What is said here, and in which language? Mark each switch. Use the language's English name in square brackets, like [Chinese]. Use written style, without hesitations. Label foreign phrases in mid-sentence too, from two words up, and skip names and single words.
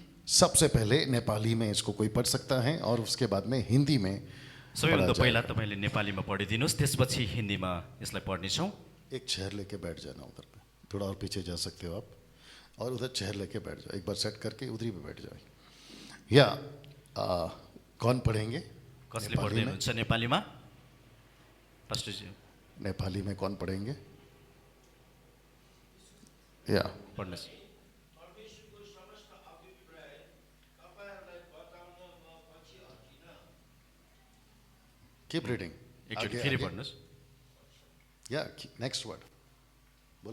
[Hindi] सबसे पहले नेपाली में इसको कोई पढ़ सकता है और उसके बाद में हिंदी में [Nepali] सबैभन्दा [Hindi] पढ़ा [Nepali] पहिला [Hindi] जाएगा। [Nepali] तपाईँले नेपालीमा पढिदिनुहोस्, त्यसपछि हिन्दीमा यसलाई पढ्नेछौँ। [Hindi] एक चेयर लेके बैठ जाना उधर पे, थोड़ा और पीछे जा सकते हो आप, और उधर चेयर लेके बैठ जाओ, एक बार सेट करके उधर पे बैठ जाओ। या कौन पढ़ेंगे? [Nepali] कसले नेपाली पढ्दै [Hindi] में? [Nepali] हुनुहुन्छ नेपालीमा? पास्टरजी [Hindi] नेपाली में कौन पढ़ेंगे? या [Nepali] पढ्नुहोस्। [English] keep reading. [Nepali] एकचोटि फेरि पढ्नुहोस्। [Hindi] या [English] next word [Hindi] बोलो।